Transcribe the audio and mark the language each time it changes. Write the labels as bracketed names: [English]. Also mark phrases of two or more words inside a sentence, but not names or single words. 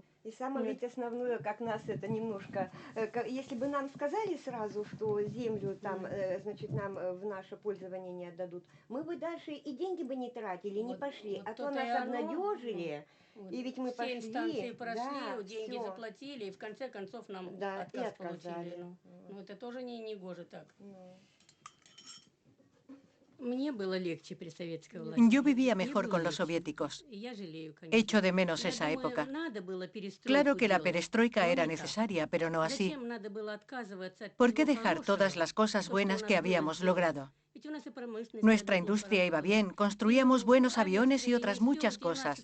[Russian] И самое ведь основное, как нас это немножко... Если бы нам сказали сразу, что землю там, значит, нам в наше пользование не отдадут, мы бы дальше и деньги бы не тратили, не пошли. А то нас обнадежили, и ведь мы пошли. Все инстанции прошли, да, деньги всё. заплатили, и в конце концов нам Да, отказ и отказали. получили. Ну, это тоже не гоже так. Мне было легче при советской власти. [Spanish] Yo vivía mejor con los soviéticos. Echo de menos esa época. Claro que la perestroika era necesaria, pero no así. ¿Por qué dejar todas las cosas buenas que habíamos logrado? Nuestra industria iba bien, construíamos buenos aviones y otras muchas cosas.